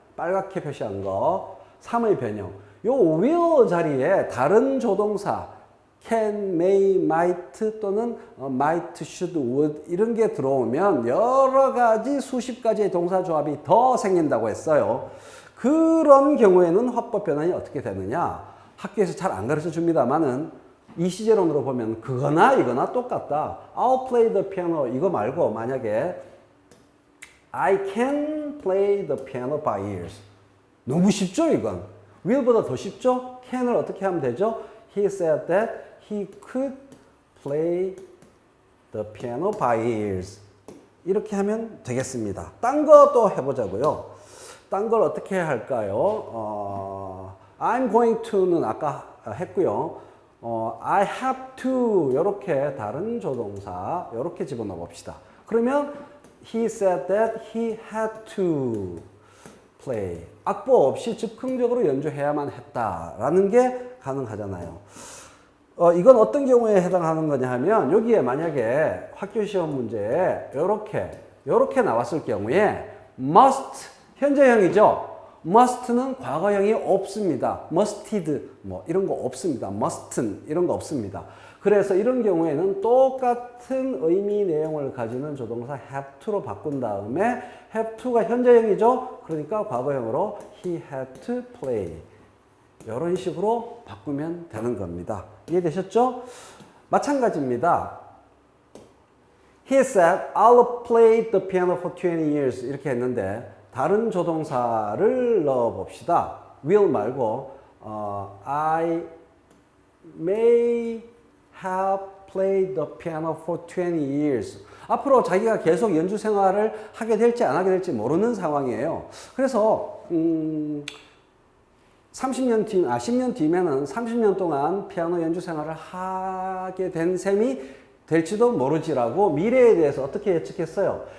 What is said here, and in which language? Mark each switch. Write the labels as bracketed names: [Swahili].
[Korean] 빨갛게 표시한 거. 3의 변형. 요 will 자리에 다른 조동사 can, may, might 또는 might, should, would 이런 게 들어오면 여러 가지 수십 가지의 동사조합이 더 생긴다고 했어요. 그런 경우에는 화법 변환이 어떻게 되느냐? 학교에서 잘 안 가르쳐 줍니다만은 이 시제론으로 보면 그거나 이거나 똑같다. [English] I'll play the piano [Korean] 이거 말고 만약에 [English] I can play the piano by ears. [Korean] 너무 쉽죠 이건. will보다 더 쉽죠? can을 어떻게 하면 되죠? [English] He said that he could play the piano by ears. [Korean] 이렇게 하면 되겠습니다. 딴 거 또 해보자고요. 딴 걸 어떻게 할까요? I'm going to는 아까 했고요. [English] I have to [Korean] 이렇게 다른 조동사 이렇게 집어넣어 봅시다. 그러면 [English] he said that he had to play. [Korean] 악보 없이 즉흥적으로 연주해야만 했다라는 게 가능하잖아요. 이건 어떤 경우에 해당하는 거냐 하면 여기에 만약에 학교 시험 문제에 이렇게 나왔을 경우에 must 현재형이죠. must는 과거형이 없습니다. musted 뭐 이런 거 없습니다. must는 이런 거 없습니다. 그래서 이런 경우에는 똑같은 의미 내용을 가지는 조동사 have to로 바꾼 다음에 have to가 현재형이죠. 그러니까 과거형으로 [English] he had to play. [Korean] 이런 식으로 바꾸면 되는 겁니다. 이해되셨죠? 마찬가지입니다. [English] He said, I'll play the piano for 20 years. [Korean] 이렇게 했는데 다른 조동사를 넣어봅시다. [English] will [Korean] 말고 [English] I may have played the piano for 20 years. [Korean] 앞으로 자기가 계속 연주 생활을 하게 될지 안 하게 될지 모르는 상황이에요. 그래서 10년 뒤면은 30년 동안 피아노 연주 생활을 하게 된 셈이 될지도 모르지라고 미래에 대해서 어떻게 예측했어요?